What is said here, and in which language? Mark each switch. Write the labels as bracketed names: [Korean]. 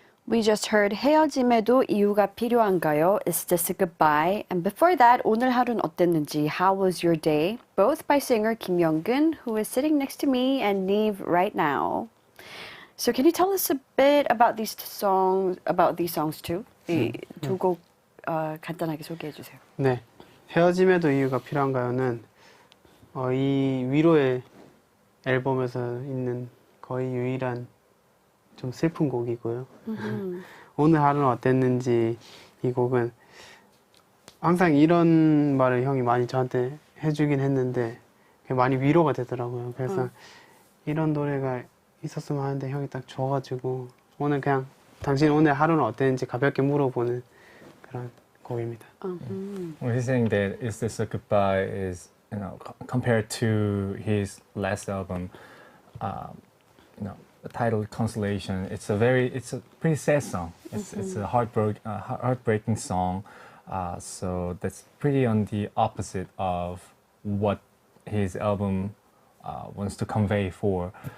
[English] We just heard 헤어짐에도 이유가 필요한가요? Is this a goodbye? And before that, 오늘 하루는 어땠는지? How was your day? Both by singer Kim Younggeun, who is sitting next to me, and Nive right now. So can you tell us a bit about these songs too? [Korean] 이 두 곡 간단하게 소개해 주세요. 네, 헤어짐에도 이유가 필요한가요는 이 위로의 앨범에서 있는 거의 유일한 좀 슬픈 곡이고요. 오늘 하루는 어땠는지 이 곡은 항상 이런 말을 형이 많이 저한테 해주긴 했는데 그게 많이 위로가 되더라고요. 그래서 이런 노래가 있었으면 하는데 형이 딱 줘가지고 오늘 그냥 당신 오늘 하루는 어땠는지 가볍게 물어보는 그런 곡입니다. [English] Well, he's saying that Is This a Goodbye is, you know, compared to his last album, you know, the title Consolation. It's a pretty sad song. It's a heartbreaking song. So that's pretty on the opposite of what his album wants to convey for.